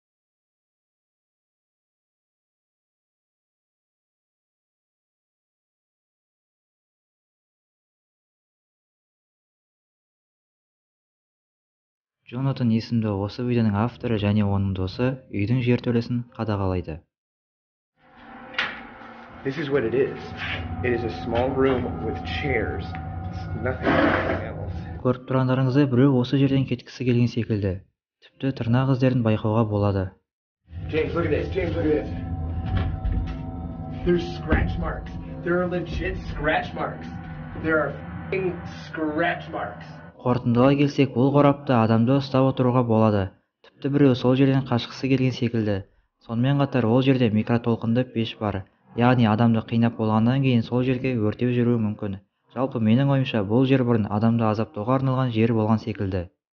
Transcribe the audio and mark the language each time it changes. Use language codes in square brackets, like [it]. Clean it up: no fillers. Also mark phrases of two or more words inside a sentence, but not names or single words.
[kk] Джонатан есімді осы видеоның авторы және оның досы үйдің жертөлесін қадағалайды. [en] This is what it is. It is a small room with chairs. It's nothing else. [kk] Көріп тұрғандарыңыздай біреу осы жерден кеткісі келген секілді. Тіпті тырнақ іздерін байқауға болады. [en] James, look at this. James, look at this. There's scratch marks. There are legit scratch marks. There are f***ing scratch marks. [kk] Қорытындылай келсек, бұл қорапта адамды ұстап отыруға болады. Тіпті біреу сол жерден қашқысы келген секілді. Сонымен қатар ол жерде микротолқынды пеш бар. Яғни адамды қинап болғаннан кейін сол жерге өртеп жүруі мүмкін. Жалпы менің ойымша бұл жер бұрын адамды азаптауға арналған жер болған секілді.